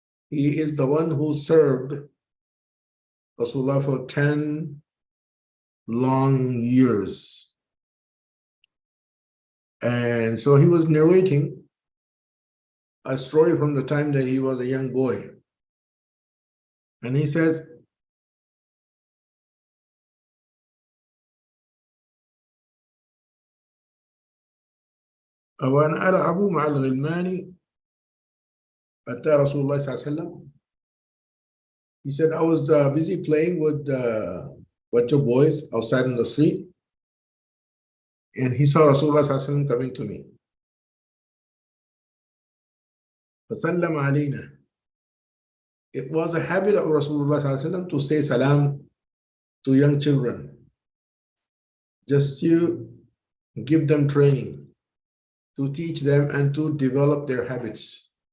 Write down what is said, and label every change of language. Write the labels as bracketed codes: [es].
[en] He is the one who served Rasulullah for 10 long years. And so he was narrating a story from the time that he was a young boy. And he says, [ar] وأنا ألعب مع الغلمان أتى رسول الله صلى الله عليه وسلم. [en] He said, I was busy playing with your boys outside in the street, and he saw Rasulullah [ar] صلى الله عليه وسلم [en] coming to me. [ar] فسلم علينا. [en] It was a habit of Rasulullah [ar] صلى الله عليه وسلم [en] to say salam to young children, just to give them training, to teach them and to develop their habits.